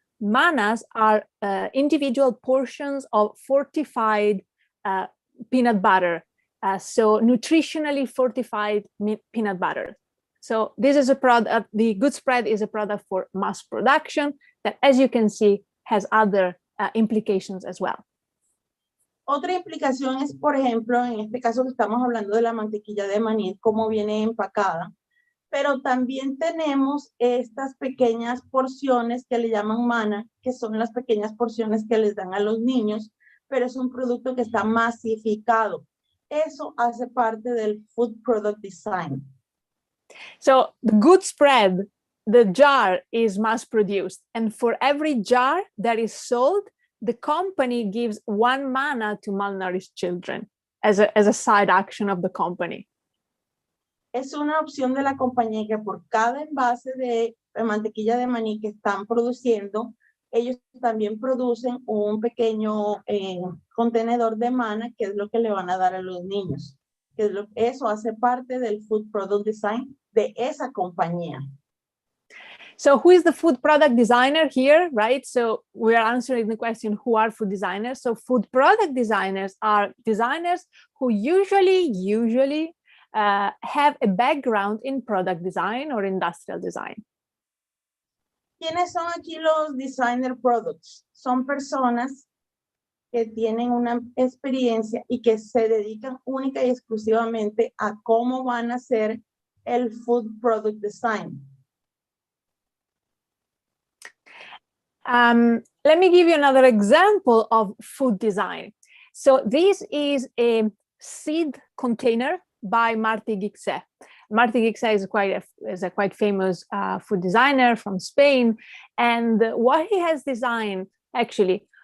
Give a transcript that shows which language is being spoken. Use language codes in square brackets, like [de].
[en] Mannas are individual portions of fortified peanut butter. So nutritionally fortified peanut butter. So this is a product, the good spread is a product for mass production that, as you can see, has other implications as well. [es] Otra implicación es, por ejemplo, en este caso que estamos hablando de la mantequilla de maní, cómo viene empacada, pero también tenemos estas pequeñas porciones que le llaman manna, que son las pequeñas porciones que les dan a los niños, pero es un producto que está masificado. Eso hace parte del food product design. [en] So the good spread, the jar is mass produced, and for every jar that is sold, the company gives 1 manna to malnourished children as a side action of the company. [es] Es una opción de la compañía que por cada envase de mantequilla de maní que están produciendo, ellos también producen un pequeño contenedor de manna, que es lo que le van a dar a los niños. Eso hace parte del food product design de esa compañía. [en] So who is the food product designer here, right? So we are answering the question, who are food designers? So food product designers are designers who usually have a background in product design or industrial design. [es] ¿Quiénes son aquí los designer products? Son personas que tienen una experiencia y que se dedican única y exclusivamente a cómo van a hacer el food product design. [en] Let me give you another example of food design. So this is a seed container by Martí Guixé. Martí Guixé is a quite famous food designer from Spain, and what he has designed, actually,